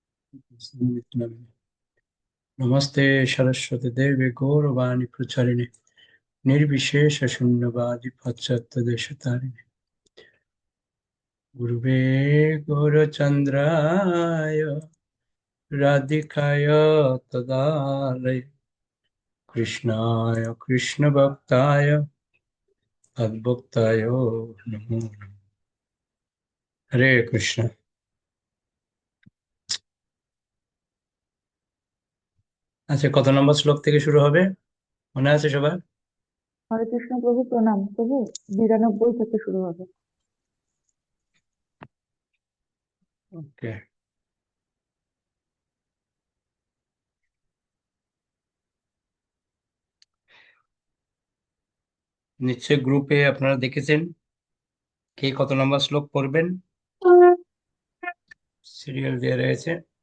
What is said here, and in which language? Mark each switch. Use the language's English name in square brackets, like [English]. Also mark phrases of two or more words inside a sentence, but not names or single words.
[Sanskrit] नमस्ते सरस्वती देवी गौरवाणी प्रचारिणे निर्विशेष शून्यवादी पाश्चात्य देशतारिणे गुरुवे गौरचंद्राय राधिकाय तदालय कृष्णाय कृष्ण भक्ताय तद्भक्ताय नमो नमः। हरे कृष्ण। [Bangla] আচ্ছা, কত নম্বর শ্লোক থেকে শুরু হবে মনে আছে সবার? হরে কৃষ্ণ প্রভু, প্রণাম প্রভু। 92 থেকে শুরু হবে। ওকে, নিশ্চয় গ্রুপে আপনারা দেখেছেন কে কত নম্বর শ্লোক পড়বেন, সিরিয়াল দেওয়া রয়েছে।